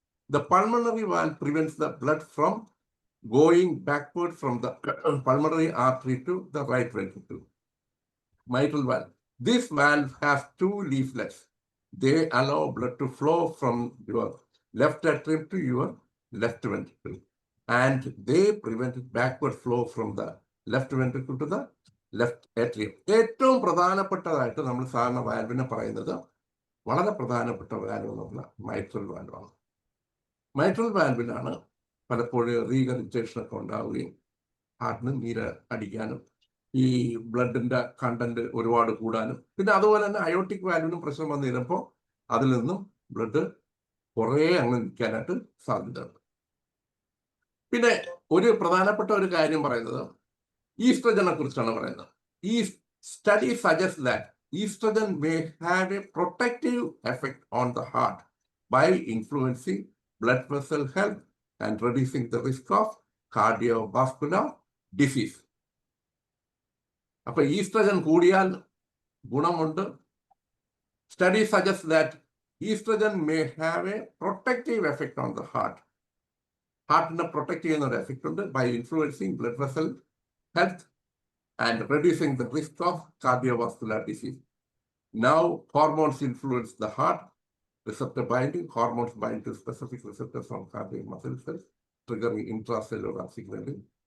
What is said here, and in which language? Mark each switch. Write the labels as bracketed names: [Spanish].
[English] The pulmonary valve prevents the blood from going backward from the pulmonary artery to the right ventricle. Mitral valve. This valve has 2 leaflets. They allow blood to flow from your left atrium to your left ventricle, and they prevent backward flow from the left ventricle to the left atrium. [Malayalam] ഏറ്റവും പ്രധാനപ്പെട്ടതായിട്ട് നമ്മൾ സാധാരണ വാൽവിനെ പറയുന്നത്, വളരെ പ്രധാനപ്പെട്ട valve എന്ന് പറഞ്ഞാൽ mitral വാൽവാണ്. Mitral വാൽവിലാണ് പലപ്പോഴും റീകറിറ്റേഷൻ ഒക്കെ ഉണ്ടാവുകയും ഹാർട്ടിന് നീര് അടിക്കാനും ഈ ബ്ലഡിന്റെ കണ്ടന്റ് ഒരുപാട് കൂടാനും, പിന്നെ അതുപോലെ തന്നെ അയോട്ടിക് വാൽവിനും പ്രശ്നം വന്നു കഴിഞ്ഞപ്പോൾ അതിൽ നിന്നും ബ്ലഡ് കുറേ അങ്ങ് നിൽക്കാനായിട്ട് സാധ്യതയുണ്ട്. പിന്നെ ഒരു പ്രധാനപ്പെട്ട ഒരു കാര്യം പറയുന്നത് ഈസ്ട്രജനെ കുറിച്ചാണ് പറയുന്നത്. [English] ഈ study suggest that oestrogen may have a protective effect on the heart by influencing blood vessel health and reducing the risk of cardiovascular disease. [Malayalam] അപ്പൊ ഈസ്ട്രജൻ കൂടിയാൽ ഗുണമുണ്ട്. [English] Study suggest that oestrogen may have a protective effect on the heart. [Malayalam] ഹാർട്ടിനെ protect ചെയ്യുന്ന ഒരു effect ഉണ്ട് [English] By influencing blood vessel health and reducing the risk of cardiovascular disease. Now, hormones influence the heart. Receptor binding. Hormones bind to specific receptors on cardiac muscle cells, triggering intracellular signaling